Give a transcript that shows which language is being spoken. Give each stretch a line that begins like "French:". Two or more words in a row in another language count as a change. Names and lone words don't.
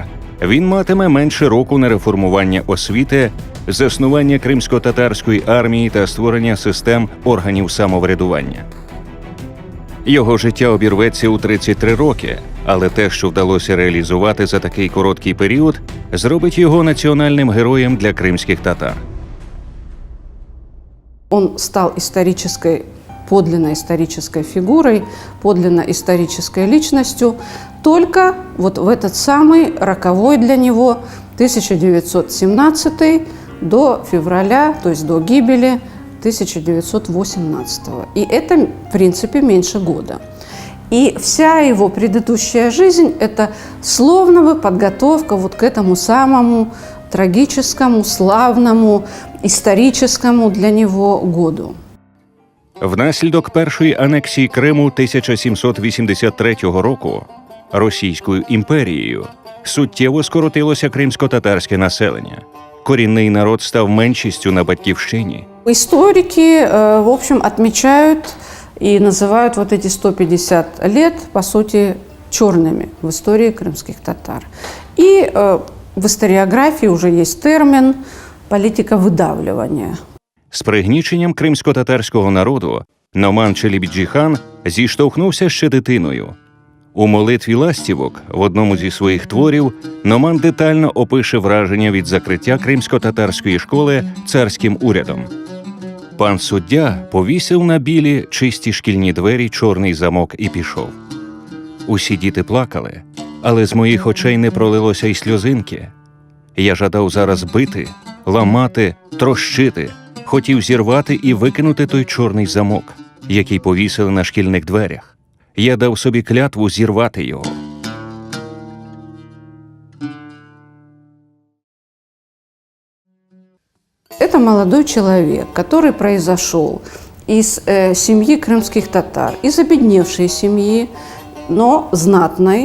Ukrainian: Він матиме менше року на реформування освіти, заснування кримсько-татарської армії та створення систем органів самоврядування. Його життя обірветься у 33 роки, але те, що вдалося реалізувати за такий короткий період, зробить його національним героєм для кримських татар.
Russian: Он стал подлинно исторической фигурой, подлинно исторической личностью только вот в этот самый роковой для него 1917 до февраля, то есть до гибели 1918. И это, в принципе, меньше года. И вся его предыдущая жизнь – это словно бы подготовка вот к этому самому трагическому, славному,
Ukrainian: історичному для нього
Russian: году.
Ukrainian: Внаслідок першої анексії Криму 1783 року Російською імперією суттєво скоротилося кримсько-татарське населення. Корінний народ став меншістю на батьківщині.
Russian: Историки, в общем, отмечают и называют вот эти 150 лет, по сути, черными в истории крымских татар. И в историографии уже есть термин «политика выдавливания».
Ukrainian: З пригніченням кримсько-татарського народу Номан Челебіджіхан зіштовхнувся ще дитиною. У молитві ластівок в одному зі своїх творів Номан детально опише враження від закриття кримсько-татарської школи царським урядом. Пан суддя повісив на білі чисті шкільні двері чорний замок і пішов. Усі діти плакали, але з моїх очей не пролилося й сльозинки. Я жадав зараз бити, ламати, трощити, хотів зірвати і викинути той чорний замок, який повісили на шкільних дверях. Я дав собі клятву зірвати його.
Russian: Это молодой человек, который произошел из семьи крымских татар, из обедневшей семьи, но знатной.